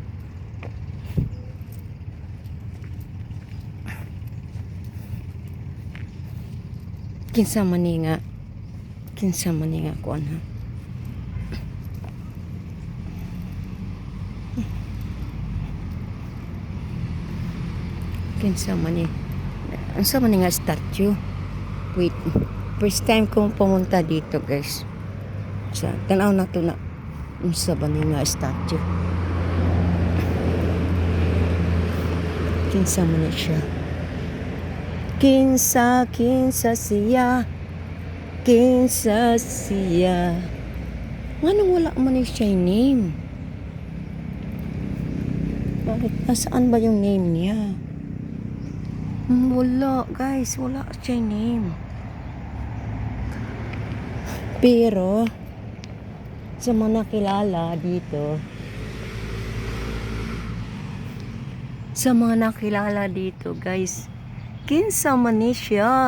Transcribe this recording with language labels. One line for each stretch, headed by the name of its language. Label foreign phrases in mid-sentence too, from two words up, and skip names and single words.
Cebuano: Kinsa man nga kuan ha. Kinsa man nga statue.
Filipino: Wait,
English: first time
Filipino: kong pumunta dito guys.
Cebuano: Sa tanaw na to na unsa ba nga statue. Kinsa man siya. Kinsa siya. Nganong wala man siya name?
Filipino: Bakit? Nasaan ba yung name niya? Wala guys, wala siya name.
Cebuano: Pero sa mga nakilala dito guys, kinsa man ni siya.